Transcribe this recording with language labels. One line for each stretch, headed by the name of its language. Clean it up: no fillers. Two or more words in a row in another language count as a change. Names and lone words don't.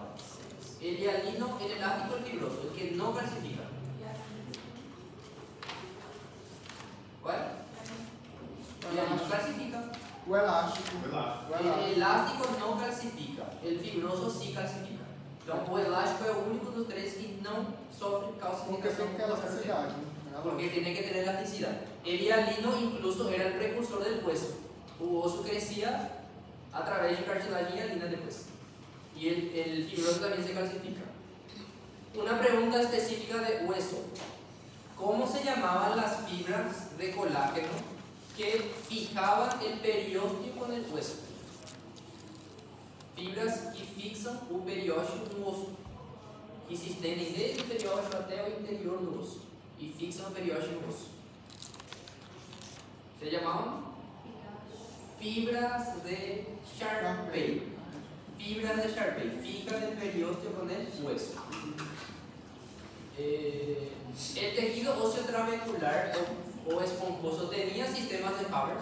Spanish: El hialino, el elástico, el fibroso, el que no calcifica. ¿Cuál? El hialino calcifica.
Portuguese: O elástico.
Spanish: El elástico no calcifica, el fibroso sí calcifica.
Portuguese: Então, o elástico é o único dos três que não sofre Porque calcificação. tem que ter elasticidade.
Spanish: Porque tiene que tener elasticidad. El hialino incluso era el precursor del hueso. O oso crecía a través de
Portuguese: cartilagem hialina
Spanish: del hueso. Y el fibroso también se calcifica. Una pregunta específica de hueso. ¿Cómo se llamaban las fibras de colágeno que fijaban el periósteo en el hueso?
Portuguese: Fibras que fixam o periósteo no osso, que se estendem desde o periósteo até o interior do osso e fixam o periósteo no osso.
Spanish: Se llamaban fibras de Sharpey. Fibras de Sharpey, fijan el periósteo con el hueso. El tejido óseo trabecular o esponjoso tenía sistemas de Haber.